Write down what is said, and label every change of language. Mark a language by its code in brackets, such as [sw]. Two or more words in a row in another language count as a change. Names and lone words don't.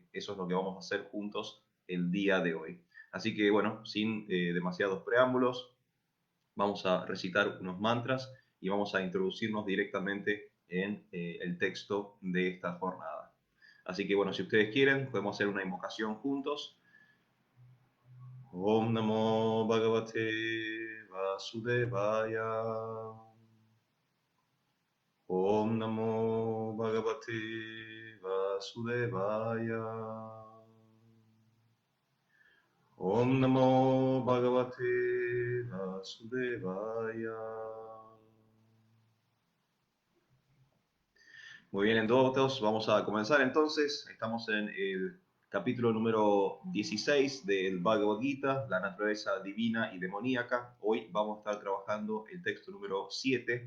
[es] Eso es lo que vamos a hacer juntos el día de hoy. Así que bueno, sin demasiados preámbulos, vamos a recitar unos mantras y vamos a introducirnos directamente en el texto de esta jornada. Así que bueno, si ustedes quieren, podemos hacer una invocación juntos. [sa] ॐ नमो भगवते वासुदेवाय. ॐ नमो भगवते वासुदेवाय. ॐ नमो भगवते वासुदेवाय. [es] Muy bien, entonces vamos a comenzar entonces. Estamos en el capítulo número 16 del Bhagavad Gita, la naturaleza divina y demoníaca. Hoy vamos a estar trabajando el texto número 7.